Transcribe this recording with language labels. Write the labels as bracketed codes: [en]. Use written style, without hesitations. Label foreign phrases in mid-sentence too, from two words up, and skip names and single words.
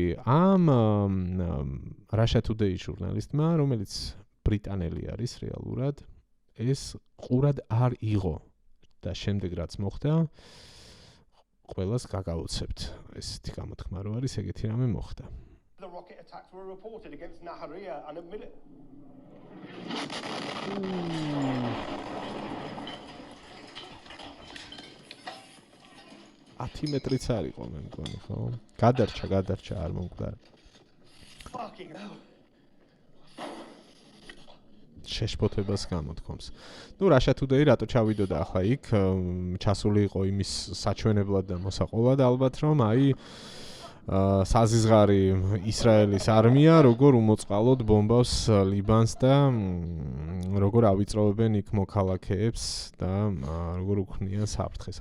[ka] ამ Russia Today ჟურნალისტმა, რომელიც ბრიტანელი არის რეალურად, ეს ყურად არ იღო და შემდეგ რაც მოხდა, ყველას გაგაოცებთ. ესეთი გამოთქმა რო არის, ეგეთი რამე მოხდა. [en] The rocket attacks were reported against Nahariya and admitted [ka] 10 მეტრიც არ იყო მე მგონი, ხო? გადარჩა არ მომკვდარა. [en] fucking hell. [ka] შეშფოთებას გამოთქვამს. Russia Today რატო ჩავიდოდა ახლა იქ, ჩასული იყო იმის საჩვენებლად და მოსაყოლად ალბათ, რომ საზიზღარი ისრაელის არმია როგორ უმოწყალოდ ბომბავს ლიბანს და როგორ ავიწროვებენ იქ მოქალაქეებს და როგორ უქმნიან საფრთხეს.